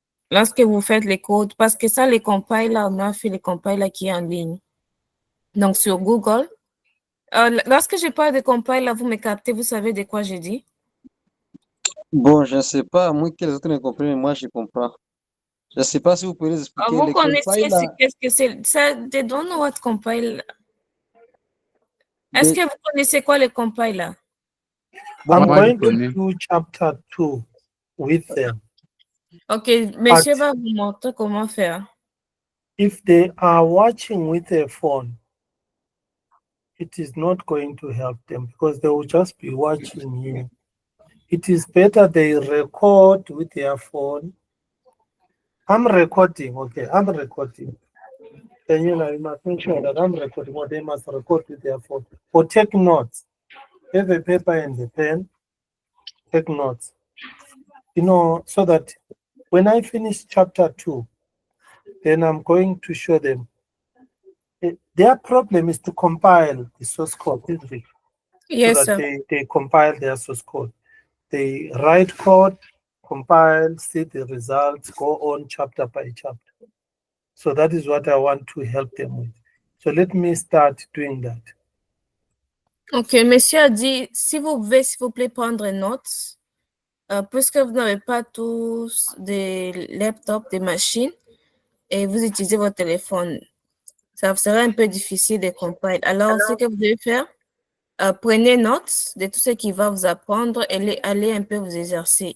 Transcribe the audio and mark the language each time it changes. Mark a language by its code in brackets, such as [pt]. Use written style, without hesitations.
[fr] Lorsque vous faites les codes, parce que ça, les compilers, on a fait les compilers qui est en ligne. Donc, sur Google, lorsque je parle de compiler, vous me captez, vous savez de quoi je dis? Bon, je ne sais pas, moi que les autres ne comprennent, mais moi je comprends. Je ne sais pas si vous pouvez les expliquer. Vous connaissez qu'est-ce que c'est? [en] Ça, they don't know what compile. [fr] Est-ce que vous connaissez quoi le compiler? [en] I'm going to do chapter 2 with them. [fr] Ok, monsieur va vous montrer comment faire. [en] If they are watching with a phone, it is not going to help them because they will just be watching you. It is better they record with their phone. I'm recording, okay, I'm recording. Then you must make sure that I'm recording, or they must record with their phone. Or take notes. Have a paper and a pen, take notes. So that when I finish chapter 2, then I'm going to show them their problem is to compile the source code, isn't it? Yes, So sir. that they compile their source code. They write code, compile, see the results, go on chapter by chapter. So that is what I want to help them with. So let me start doing that. [fr] Ok, monsieur a dit, si vous pouvez, s'il vous plaît, prendre notes, puisque vous n'avez pas tous des laptops, des machines, et vous utilisez votre téléphone, ça serait un peu difficile de compiler. Alors, ce que vous devez faire, prenez note de tout ce qui va vous apprendre et allez un peu vous exercer.